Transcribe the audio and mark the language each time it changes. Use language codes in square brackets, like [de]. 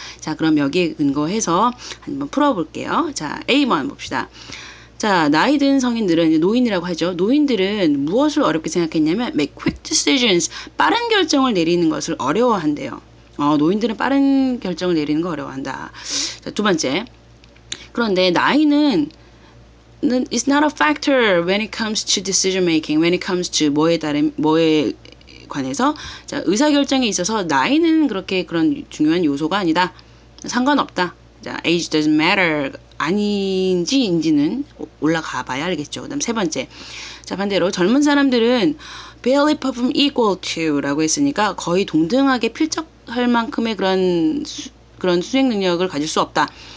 [ko] 자, 그럼 여기에 근거해서 한번 풀어볼게요. 자, A번 봅시다. 자, 나이 든 성인들은, 노인이라고 하죠. 노인들은 무엇을 어렵게 생각했냐면 [en] make quick decisions, [ko] 빠른 결정을 내리는 것을 어려워한대요. 노인들은 빠른 결정을 내리는 거 어려워한다. 자, 2번째. 그런데 나이는 [en] it's not a factor when it comes to decision making, when it comes to [ko] 뭐에 관해서. 자, 의사결정에 있어서 나이는 그렇게 그런 중요한 요소가 아니다. 상관없다. 자, [en] age doesn't matter. [ko] 아닌지 인지는 올라가 봐야 알겠죠. 그 다음 3번째. 자, 반대로 젊은 사람들은 [en] barely perform equal to [ko] 라고 했으니까 거의 동등하게 필적할 만큼의 그런 수행 능력을 가질 수 없다.